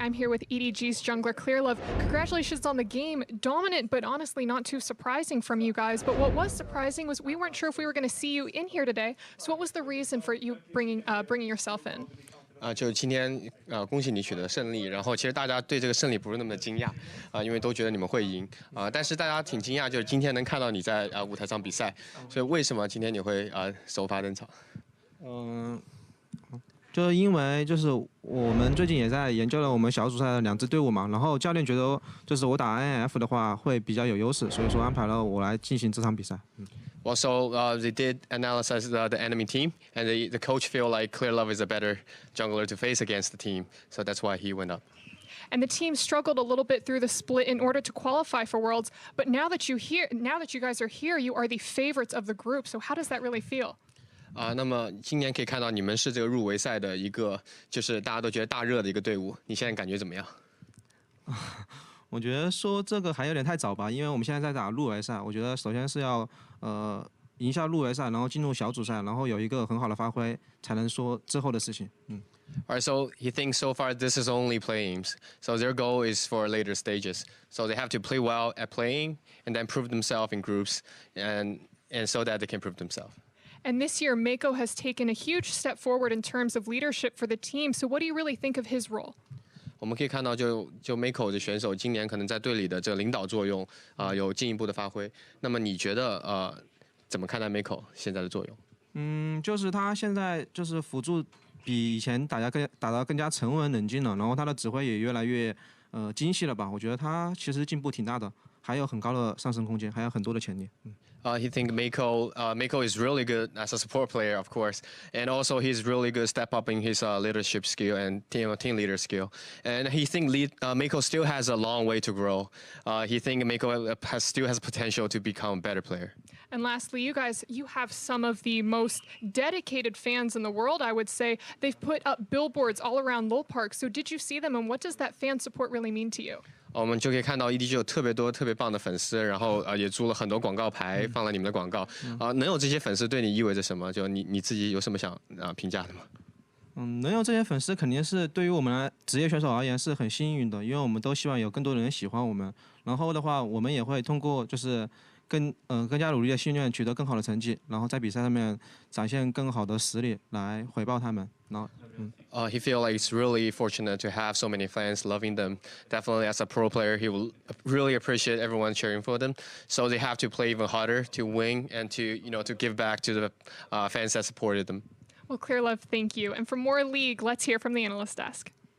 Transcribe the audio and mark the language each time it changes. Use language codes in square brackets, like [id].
[en] I'm here with EDG's jungler Clearlove. Congratulations on the game. Dominant, but honestly not too surprising from you guys. But what was surprising was we weren't sure if we were going to see you in here today. So what was the reason for you bringing yourself in? [zh] 就今天恭喜你取得胜利。然后其实大家对这个胜利不是那么的惊讶因为都觉得你们会赢但是大家挺惊讶，就是今天能看到你在舞台上比赛。所以为什么今天你会首发登场？就因为就是我们最近也在研究了我们小组赛的2支队伍嘛，然后教练觉得就是我打 INF 的话会比较有优势，所以说安排了我来进行这场比赛。 [en] Well, so they did analyze the enemy team, and the coach feel like Clearlove is a better jungler to face against the team, so that's why he went up. And the team struggled a little bit through the split in order to qualify for Worlds. But now that you guys are here, you are the favorites of the group. So how does that really feel? [zh] 那么今年可以看到你们是这个入围赛的一个，就是大家都觉得大热的一个队伍。你现在感觉怎么样？我觉得说这个还有点太早吧，因为我们现在在打入围赛。我觉得首先是要赢下入围赛，然后进入小组赛，然后有一个很好的发挥，才能说之后的事情。 [en] Alright, so he thinks so far this is only play-ins. So their goal is for later stages. So they have to play well at playing and then prove themselves in groups, and so that they can prove themselves. And this year, Mako has taken a huge step forward in terms of leadership for the team. So what do you really think of his role? [zh] 我们可以看到就 Mako 的选手今年可能在队里的这个领导作用有进一步的发挥。那么你觉得怎么看待 Mako 现在的作用？就是他现在就是辅助比以前打得更加沉稳冷静了，然后他的指挥也越来越精细了吧？我觉得他其实进步挺大的，还有很高的上升空間，还有很多的潜力。 [en] He think Mako is really good as a support player, of course, and also he's really good step up in his leadership skill and team leader skill. And he think Mako still has a long way to grow. He think Mako still has potential to become a better player. And lastly, you have some of the most dedicated fans in the world, I would say. They've put up billboards all around Lol Park. So did you see them, and what does that fan support really mean to you? [zh] 我们就可以看到 EDG 有特别多特别棒的粉丝，然后也租了很多广告牌放了你们的广告。能有这些粉丝对你意味着什么？就你自己有什么想评价的吗？能有这些粉丝肯定是对于我们职业选手而言是很幸运的，因为我们都希望有更多的人喜欢我们。然后的话，我们也会通过就是更加努力的训练，取得更好的成绩，然后在比赛上面展现更好的实力来回报他们。然后 [en] He feel like he's really fortunate to have so many fans loving them. Definitely, as a pro player, he will really appreciate everyone cheering for them. So they have to play even harder to win and to give back to the fans that supported them. Well, Clearlove, thank you. And for more League, let's hear from the analyst desk.